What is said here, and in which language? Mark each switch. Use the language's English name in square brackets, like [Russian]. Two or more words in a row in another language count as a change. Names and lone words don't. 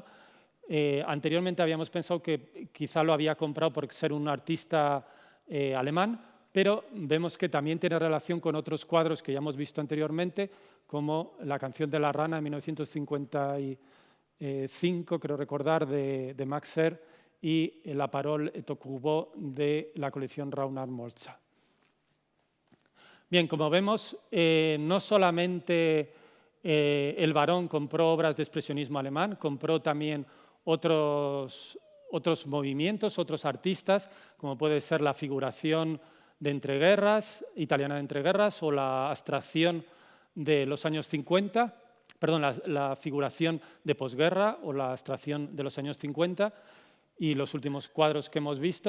[Spanish] Anteriormente habíamos pensado que quizá lo había comprado por ser un artista alemán, pero vemos que también tiene relación con otros cuadros que ya hemos visto anteriormente, como La canción de la rana de 1955, creo recordar, de Max Herr, y La parole et au corbeau de la colección Raunar Moltza. Bien, como vemos, no solamente el varón compró obras de expresionismo alemán, compró también otros movimientos, otros artistas, como puede ser la figuración de entreguerras, italiana de entreguerras, o la abstracción de los años 50, perdón, la figuración de posguerra o la abstracción de los años 50 y los últimos cuadros que hemos visto.